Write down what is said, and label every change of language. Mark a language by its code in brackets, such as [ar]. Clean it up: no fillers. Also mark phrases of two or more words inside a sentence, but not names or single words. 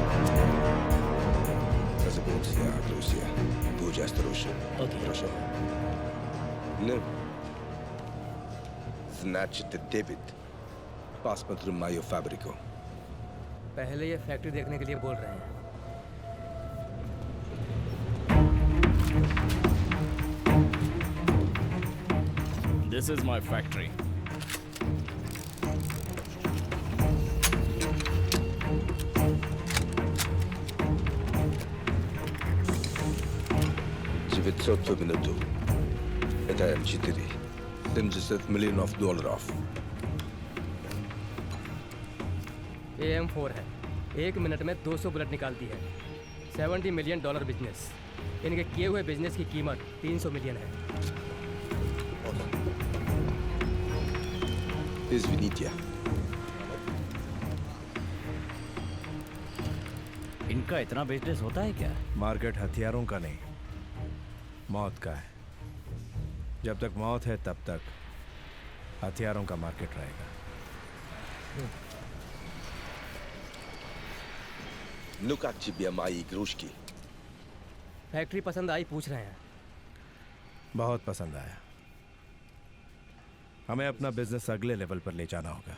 [ru] Познакомься, друзья. Будь осторожен. Окей. Хорошо. Ну, значит, Дэвид, посмотрим мою фабрику. [hi] पहले ये फैक्ट्री देखने के लिए बोल रहे हैं। [en] This is my factory. [ru] $900 в минуту. Это М4. $70 миллионов. [hi] ये M4 है। 1 मिनट में 200 बुलेट निकालती है। [en] $70 million business. [hi] इनके किए हुए बिजनेस की कीमत 300 मिलियन है। [ru] Извините. [hi] इनका इतना बिजनेस होता है क्या? मार्केट हथियारों का नहीं, मौत का है। जब तक मौत है तब तक हथियारों का मार्केट रहेगा। [ru] Ну как тебе мои игрушки? [hi] फैक्ट्री पसंद आई पूछ रहे हैं। बहुत पसंद आया। हमें अपना बिजनेस अगले लेवल पर ले जाना होगा।